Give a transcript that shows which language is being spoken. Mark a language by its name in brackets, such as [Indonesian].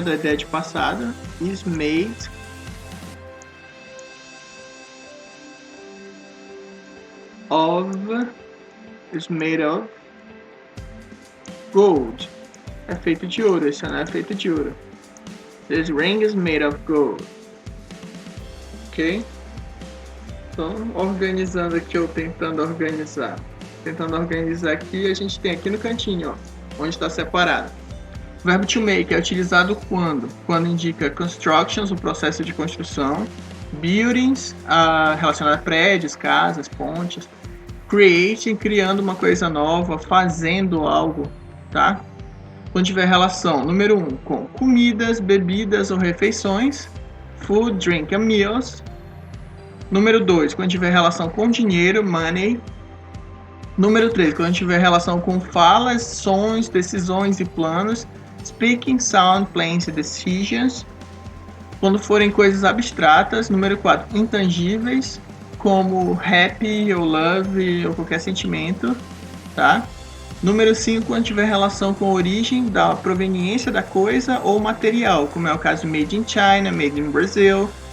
[Portuguese] Da ideia de passado. [English] Is made. Is made of gold. [Portuguese] É feito de ouro. Esse anel é feito de ouro. [English] This ring is made of gold. Ok? [Portuguese] Então, organizando aqui, ou tentando organizar. Tentando organizar aqui, a gente tem aqui no cantinho, ó, onde está separado. O verbo to make é utilizado quando? Quando indica constructions, o processo de construção. Buildings, relacionado a prédios, casas, pontes. Creating, criando uma coisa nova, fazendo algo, tá? Quando tiver relação, número 1, com comidas, bebidas ou refeições. [English] Food, drink and meals. [Portuguese] Número 2, quando tiver relação com dinheiro, money. Número 3, quando tiver relação com falas, sons, decisões e planos. [English] Speaking, sound, plans e decisions. [Portuguese] Quando forem coisas abstratas. Número 4, intangíveis, como happy ou love ou qualquer sentimento, tá? Número 5, quando tiver relação com a origem da proveniência da coisa ou material, como é o caso [English] made in China, made in Brazil.